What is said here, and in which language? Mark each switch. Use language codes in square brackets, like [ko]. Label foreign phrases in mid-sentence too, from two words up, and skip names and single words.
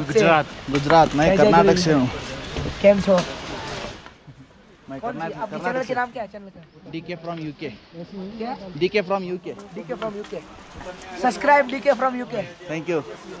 [hi] गुजरात मैं कर्नाटक से हूँ. [gu] કેમ છો? [hi] मैं आपके चैनल के नाम क्या है? चैनल का DK from UK. क्या? DK from UK. DK from UK. सब्सक्राइब DK from UK. [en] Thank you.